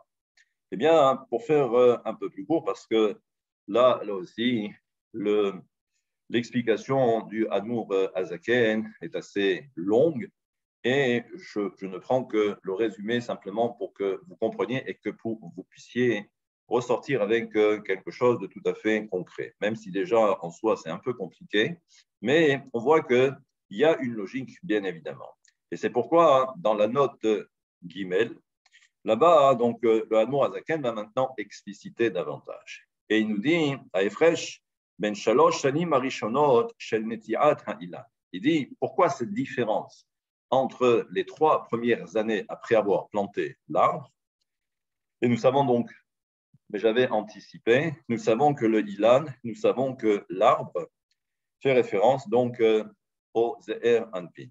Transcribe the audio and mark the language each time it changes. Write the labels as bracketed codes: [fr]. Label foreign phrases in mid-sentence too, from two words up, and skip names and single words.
[fr] Eh bien, pour faire un peu plus court, parce que là aussi, l'explication du Admour Azaken est assez longue, Et je ne prends que le résumé simplement pour que vous compreniez et que vous puissiez ressortir avec quelque chose de tout à fait concret, même si déjà en soi c'est un peu compliqué, mais on voit qu'il y a une logique bien évidemment. Et c'est pourquoi dans la note Guimel, là-bas, donc le Admour Azaken va maintenant expliciter davantage. Et il nous dit, [he] ההפרש בין שלוש שנים הראשונות של נטיעת האילן. [fr] Il dit, pourquoi cette différence entre les 3 premières années après avoir planté l'arbre? Et nous savons donc, mais j'avais anticipé, nous savons que le ilan, nous savons que l'arbre fait référence donc au Ze'er Anpi.